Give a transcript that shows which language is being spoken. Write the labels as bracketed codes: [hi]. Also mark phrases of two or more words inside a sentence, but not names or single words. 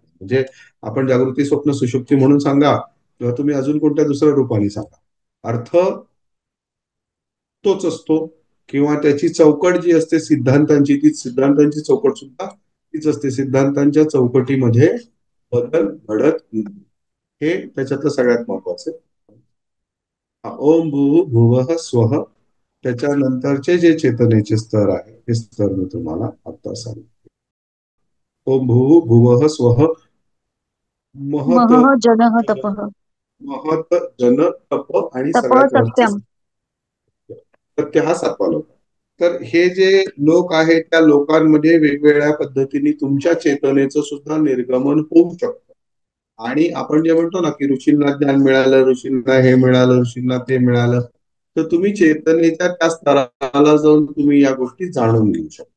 [mr] म्हणजे आपण जागृती, स्वप्न, सुषुप्ती म्हणून सांगा किंवा तुम्ही अजून कोणत्या दुसऱ्या रूपाने सांगा, अर्थ तोच असतो. किंवा त्याची चौकट जी असते सिद्धांतांची, ती सिद्धांतांची चौकट सुद्धा तीच असते. सिद्धांतांच्या चौकटीमध्ये बदल घडत नाही. हे त्याच्यातलं सगळ्यात महत्वाचं. [sa] ओम भू भुवः स्वः [mr] त्याच्यानंतरचे जे चेतनेचे स्तर आहे हे स्तर मी तुम्हाला आता सांगतो. [sa] ओम भू भुवः स्वः महत महः जनः तपः महत जन तप आणि तपः [mr] सगळ्यात वरचे [sa] सत्यम. [mr] सत्य हा 7वा लोक. तर हे जे लोक आहेत त्या लोकांमध्ये वेगवेगळ्या पद्धतीने तुमच्या चेतनेचं सुद्धा निर्गमन होऊ शकतं. आणि आपण जे म्हणतो ना की ऋषींना ज्ञान मिळालं, ऋषींना हे मिळालं, ऋषींना ते मिळालं, तर तुम्ही चेतनेच्या त्या स्तराला जाऊन तुम्ही या गोष्टी जाणून घेऊ शकता.